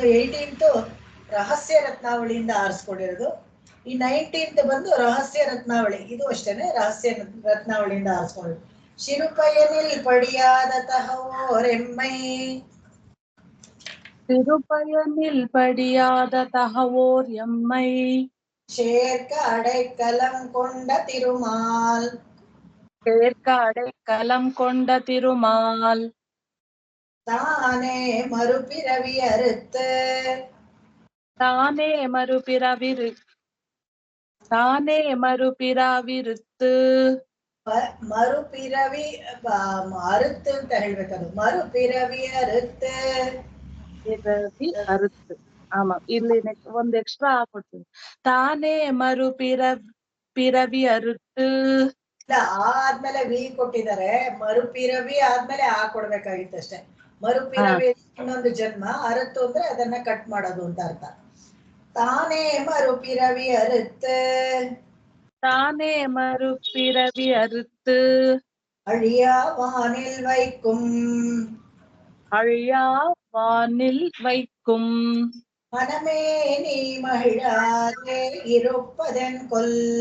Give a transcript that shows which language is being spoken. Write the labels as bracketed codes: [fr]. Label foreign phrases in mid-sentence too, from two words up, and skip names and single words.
[kn] 18th ರಹಸ್ಯ ರತ್ನಾವಳಿಯಿಂದ ಆರಿಸ್ಕೊಂಡಿರೋದು. ಈ 19th ಬಂದು ರಹಸ್ಯ ರತ್ನಾವಳಿ, ಇದು ಅಷ್ಟೇನೆ ರಹಸ್ಯ ರತ್ನಾವಳಿಯಿಂದ ಆರಿಸ್ಕೊಂಡಿರೋದು. [ta] சிறுபயனில் படியாத தகவோரெம்மை, திருபயனில் படியாத தகவோர் எம்மை. சேர்க்க அடைக்கலம் கொண்ட திருமால், சேர்க்க அடைக்கலம் கொண்ட திருமால். தானே மறுபிறவி அறுத்து, தானே மறுபிறவிருத்து. மறுபிறவி அறுத்து [kn] ಅಂತ ಹೇಳ್ಬೇಕದು. [ta] மறுபிறவி அறுத்து, [kn] ಅರುತ್ತು. ಆಮಾ, ಇಲ್ಲಿ ಒಂದ್ ಎಕ್ಸ್ಟ್ರಾ ಹಾಕೊಡ್ತೀನಿ. [ta] தானே மறுபிறவி அறுத்து. [kn] ಇಲ್ಲ, ಆದ್ಮೇಲೆ ವಿ ಕೊಟ್ಟಿದ್ದಾರೆ. ಮರುಪಿರವಿ ಆದ್ಮೇಲೆ ಆ ಕೊಡ್ಬೇಕಾಗಿತ್ತು ಅಷ್ಟೇ. ಮರುಪಿರವಿ ಇನ್ನೊಂದು ಜನ್ಮ, ಅರುತ್ತು ಅಂದ್ರೆ ಅದನ್ನ ಕಟ್ ಮಾಡೋದು ಅಂತ ಅರ್ಥ. [ta] தானே மறுபிறவி அறுத்து, தானே மறுபிறவி அறுத்து, அழியா வானில் வைக்கும், அழியா வானில் வைக்கும். மனமே நீ மகிழாதே இருப்பதென் கொல்,